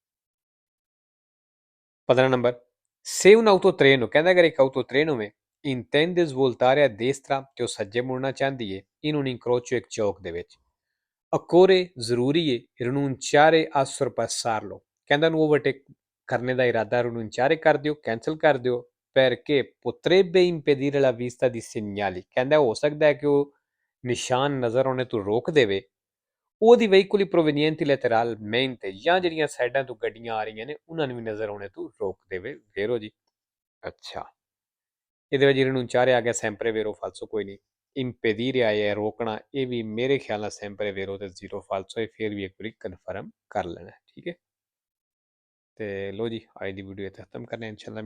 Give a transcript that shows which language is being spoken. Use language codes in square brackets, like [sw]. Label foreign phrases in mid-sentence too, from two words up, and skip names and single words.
[pa] 15 ਨੰਬਰ, [it] se un autotreno, [pa] ਕਹਿੰਦਾ ਅਗਰ ਇੱਕ autotreno ਹੋਵੇ [it] intende svoltare a destra, [pa] ਤੇ ਉਹ ਸੱਜੇ ਮੁੜਨਾ ਚਾਹੁੰਦੀ ਹੈ in [it] un incrocio, [pa] ਇੱਕ ਚੌਕ ਦੇ ਵਿੱਚ occorre, ਜ਼ਰੂਰੀ ਹੈ [it] rinunciare a sorpassarlo, [pa] ਕਹਿੰਦਾ ਨੂੰ ਓਵਰਟੇਕ ਕਰਨੇ ਦਾ ਇਰਾਦਾ rinunciare ਕਰ ਦਿਓ, ਕੈਂਸਲ ਕਰ ਦਿਓ [it] perché potrebbe impedire la vista di segnali, [pa] ਕਹਿੰਦਾ ਹੋ ਸਕਦਾ ਹੈ ਕਿ ਉਹ ਨਿਸ਼ਾਨ ਨਜ਼ਰ ਆਉਣੇ ਤੋਂ ਰੋਕ ਦੇਵੇ ਉਹਦੀ [it] veicoli provenienti lateralmente, [pa] ਜਾਂ ਜਿਹੜੀਆਂ ਸਾਈਡਾਂ ਤੋਂ ਗੱਡੀਆਂ ਆ ਰਹੀਆਂ ਨੇ ਉਹਨਾਂ ਨੂੰ ਵੀ ਨਜ਼ਰ ਆਉਣੇ ਤੋਂ ਰੋਕ ਦੇਵੇ। ਵੇਰੋ ਜੀ। ਅੱਛਾ, ਇਹਦੇ ਵਿੱਚ rinunciare ਆ ਗਿਆ [it] sempre vero falso, [pa] ਕੋਈ ਨਹੀਂ। impedire ਆਇਆ ਹੈ ਰੋਕਣਾ, ਇਹ ਵੀ ਮੇਰੇ ਖਿਆਲ ਨਾਲ [it] sempre vero [pa] ਤੇ [it] zero falso [pa] ਹੈ, ਫਿਰ ਵੀ ਇੱਕ ਵਾਰੀ ਕਨਫਰਮ ਕਰ ਲੈਣਾ, ਠੀਕ ਹੈ। ਤੇ ਲੋ ਜੀ, ਅੱਜ ਦੀ ਵੀਡੀਓ ਇੱਥੇ ਖਤਮ ਕਰਨੇ ਇਨਸ਼ਾਅੱਲਾ।